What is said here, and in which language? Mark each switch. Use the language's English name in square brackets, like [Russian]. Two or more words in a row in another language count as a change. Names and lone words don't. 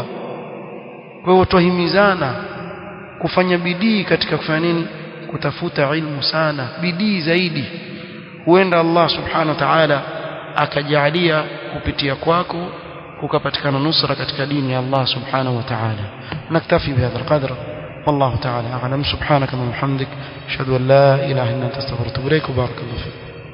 [Swahili] Kwa hiyo tuhimizana kufanya bidii katika kufanya nini? Kutafuta ilmu sana, bidii zaidi. Huenda Allah [Arabic] سبحانه وتعالى [Swahili] akajalia kupitia kwako kukapatikana nusra katika dini ya Allah [Arabic] سبحانه وتعالى. نكتفي بهذا القدر, والله تعالى أعلم. سبحانك وبحمدك أشهد أن لا إله إلا أنت أستغفرك وأتوب إليك. بارك الله فيك.